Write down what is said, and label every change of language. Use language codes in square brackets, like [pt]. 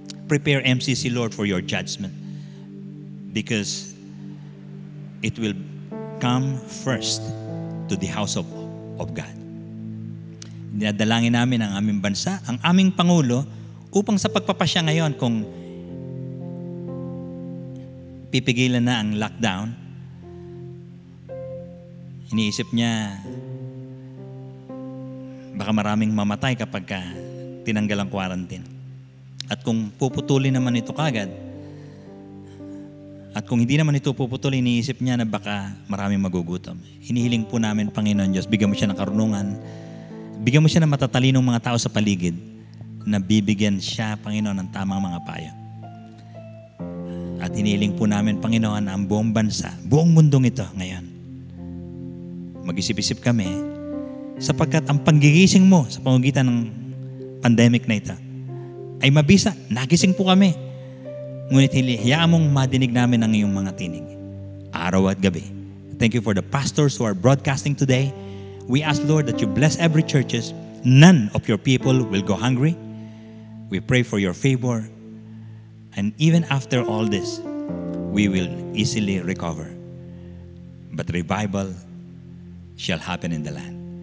[en] Prepare MCC, Lord, for your judgment, because it will come first to the house of God. [tl] Dinadalangin namin ang aming bansa, ang aming Pangulo, upang sa pagpapasya ngayon, kung pipigilan na ang lockdown, iniisip niya, baka maraming mamatay kapag tinanggal ang quarantine. At kung puputulin naman ito kagad, at kung hindi naman ito puputulin, iniisip niya na baka maraming magugutom. Hinihiling po namin, Panginoon Diyos, bigyan mo siya ng karunungan, bigyan mo siya ng matatalinong mga tao sa paligid, na bibigyan siya, Panginoon, ng tamang mga payo. At hinihiling po namin, Panginoon, ang buong bansa, buong mundong ito ngayon, mag-isip-isip kami, sapagkat ang panggigising mo sa pamamagitan ng pandemic na ito ay mabisa. Nagising po kami. Ngunit hayaan mong madinig namin ang iyong mga tinig, araw at gabi. [en] Thank you for the pastors who are broadcasting today. We ask, Lord, that you bless every churches. None of your people will go hungry. We pray for your favor. And even after all this, we will easily recover. But revival shall happen in the land.